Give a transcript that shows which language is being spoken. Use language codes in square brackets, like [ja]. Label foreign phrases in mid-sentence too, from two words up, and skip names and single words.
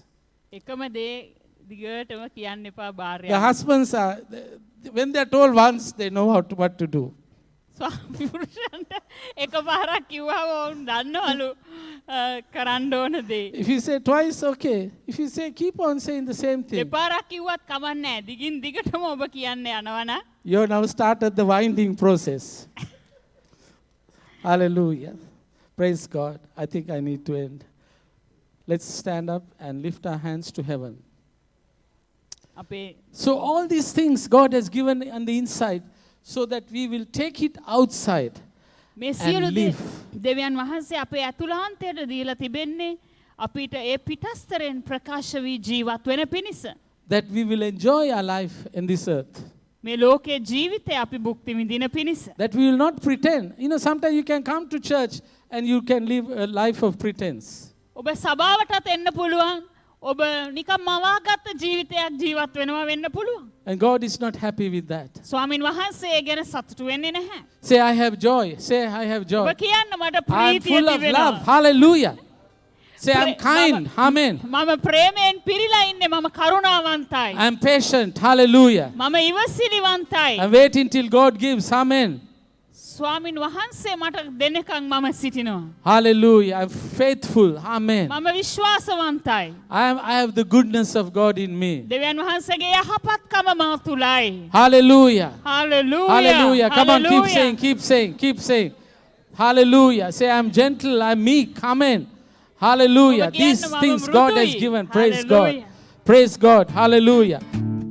[si] එකම දේ දිගටම කියන්න එපා [en] The [si] භාර්යාව. [en] husbands are, when they are told once, they know what to do. [si] ස්වාමි පුරුෂයන්ට එකපාරක් කිව්වම වුන් දන්නවලු කරන්න ඕන දේ. [en] If you say twice, okay. If you say, keep on saying the same thing. [si] දෙපාරක් කිව්වත් කමක් නැහැ. දිගින් දිගටම ඔබ කියන්න යනවනම් [en] You now started the winding process. Hallelujah. Praise God. I think I need to end. Let's stand up and lift our hands to heaven. [si] අපේ [en] So all these things God has given on the inside so that we will take it outside [si] මේ සියලු [en] and live. [si] දෙවියන් වහන්සේ අපේ අතුලාන්තයට දීලා තිබෙන්නේ අපිට ඒ පිටස්තරෙන් ප්‍රකාශ වී ජීවත් වෙන පිණිස. [en] That we will enjoy our life in this earth. [si] මේ ලෝකයේ ජීවිතය අපි භුක්ති විඳින පිණිස. [en] That we will not pretend. You know, sometimes you can come to church and you can live a life of pretense. [si] ඔබ සභාවටත් එන්න පුළුවන්. ඔබ නිකම් මවාගත්ත ජීවිතයක් ජීවත් වෙනවා වෙන්න පුළුවන්. [en] And God is not happy with that. [si] ස්වාමින් වහන්සේ ඒ ගැන සතුටු වෙන්නේ නැහැ. [en] Say, I have joy. Say, I have joy. [si] ඔබ කියන්න මට [en] I'm [si] ප්‍රීතිය [en] full of [si] තිබෙනවා. [en] love. Hallelujah. Say, I'm kind. Amen. [si] මම ප්‍රේමයෙන් පිරීලා ඉන්නේ. මම කරුණාවන්තයි. [en] I'm patient. Hallelujah. [si] මම ඉවසිලිවන්තයි. [en] I'm waiting till God gives. Amen. [si] ස්වාමින් වහන්සේ මට දෙනකන් මම සිටිනවා. [en] Hallelujah. I'm faithful. Amen. [si] මම විශ්වාසවන්තයි. [en] I have the goodness of God in me. [si] දෙවියන් වහන්සේගේ යහපත්කම මා තුලයි. [en] Hallelujah. Hallelujah. Hallelujah. Come on, keep Hallelujah. saying, keep saying, keep saying. Hallelujah. Say, I'm gentle, I'm meek. Amen. Hallelujah. [si] ඔබ කියන්න [en] These [si] මම [en] things God has [si] මෘදුයි. [en] given. Praise God. Hallelujah. Praise God. Hallelujah.